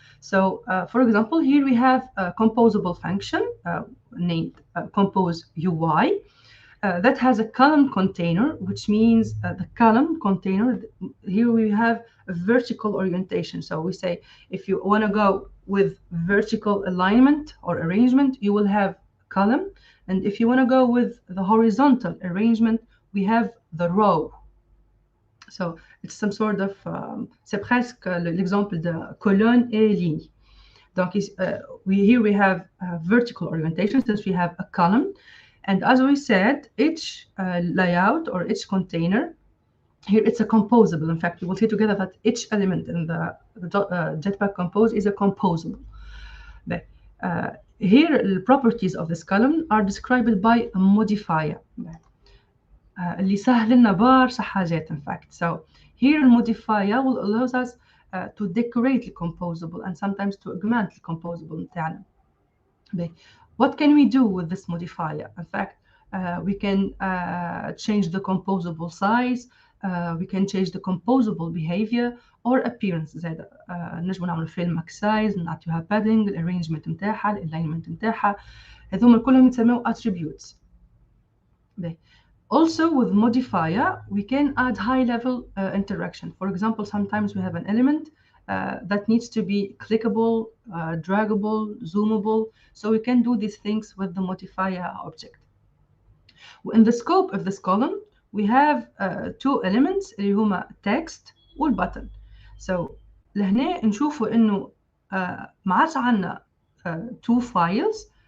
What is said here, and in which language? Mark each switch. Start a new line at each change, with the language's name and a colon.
English: So for example, here we have a composable function named compose UI that has a column container, which means the column container, here we have a vertical orientation. So we say if you want to go with vertical alignment or arrangement, you will have column. And if you want to go with the horizontal arrangement, we have the row. So it's some sort of,
French: c'est presque l'exemple de colonne et ligne. Donc
English: here we have vertical orientation since we have a column. And as we said, each layout or each container, here it's a composable. In fact, you will see together that each element in the Jetpack Compose is a composable. Here, the properties of this column are described by a modifier.
Arabic: اللي سهل لنا برشا حاجات
English: in fact. So here the modifier will allow us to decorate the composable and sometimes to augment the composable
Arabic: نتاعنا.
English: What can we do with this modifier? In fact, we can change the composable size, we can change the composable behavior or appearance.
Arabic: زاد نجم نعمل فيه الماكس سايز، نعطيوها padding، الارينجمنت نتاعها، الالاينمنت نتاعها، هذوما كلهم يتسموا attributes.
English: Also with modifier, we can add high-level interaction. For example, sometimes we have an element that needs to be clickable, draggable, zoomable. So we can do these things with the modifier object. In the scope of this column, we have two elements
Arabic: اللي هما
English: text والbutton.
Arabic: So لهنا نشوفوا إنه ما عادش عندنا
English: two files.